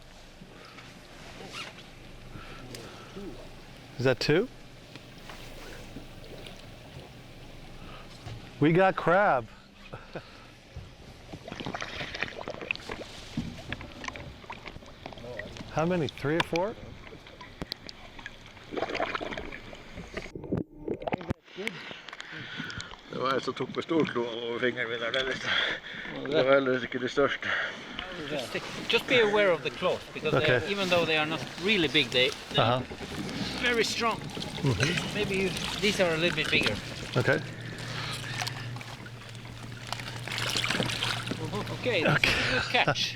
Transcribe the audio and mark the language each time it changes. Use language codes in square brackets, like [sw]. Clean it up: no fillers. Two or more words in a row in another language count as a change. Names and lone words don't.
[en] Is that 2? We got crab. How many? 3 or 4? [no] Det var jeg som tok på storkloen over fingeren min der. Det var heldigvis ikke det største. [en] Just be aware of the claws, because even though they are not really big, they're very strong. Maybe these are a little bit bigger. Okay. Okay, that's a good catch.